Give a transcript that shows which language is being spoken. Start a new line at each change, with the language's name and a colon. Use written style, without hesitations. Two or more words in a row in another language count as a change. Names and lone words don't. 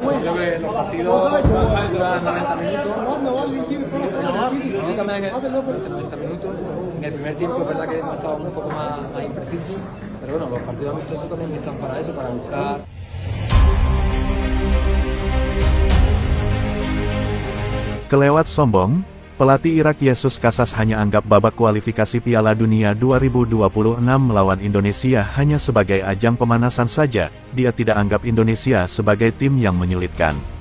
Spanish: creo que los partidos duran 90 minutos. Y también 90 minutos. En el primer tiempo es verdad que hemos estado un poco más imprecisos, pero bueno, los partidos amistosos también están para eso, para buscar.
Indonesian: Kelewat sombong, pelatih Irak Yesus Casas hanya anggap babak kualifikasi Piala Dunia 2026 melawan Indonesia hanya sebagai ajang pemanasan saja. Dia tidak anggap Indonesia sebagai tim yang menyulitkan.